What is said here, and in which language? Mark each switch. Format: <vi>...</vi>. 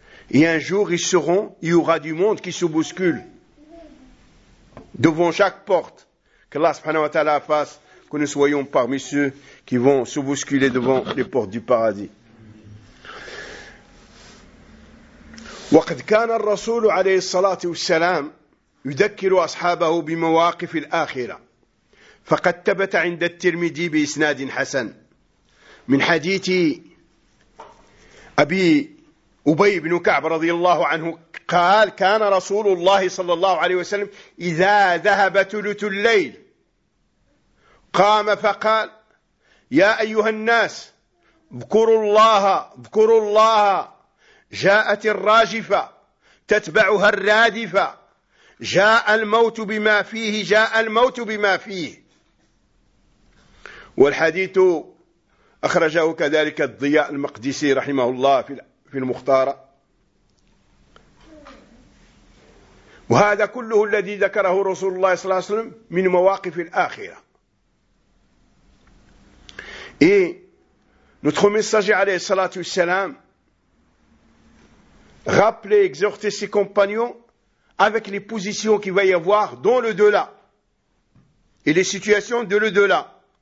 <fr>Et un jour, ils seront, il y aura du monde qui se bouscule devant chaque porte. Que Allah subhanahu wa ta'ala fasse que nous soyons parmi ceux qui vont se bousculer devant les portes du paradis.</fr> <ar>وقد كان الرسول عليه الصلاة والسلام يذكر أصحابه بمواقف الآخرة. فقد ثبت عند الترمذي بإسناد حسن من حديث أبي أبي بن كعب رضي الله عنه قال كان رسول الله صلى الله عليه وسلم إذا ذهب ثلث الليل قام فقال يا أيها الناس اذكروا الله جاءت الراجفة تتبعها الرادفة جاء الموت بما فيه والحديث أخرجه كذلك الضياء المقدسي رحمه الله في المختارة. وهذا كله الذي ذكره رسول الله صلى الله عليه وسلم من مواقف الآخرة.</ar> <fr>Et notre messager</fr> <ar>عليه الصلاة والسلام</ar> <fr>rappelait, exhortait ses compagnons avec les positions qu'il va y avoir dans l'au-delà et les situations de l'au-delà.</fr>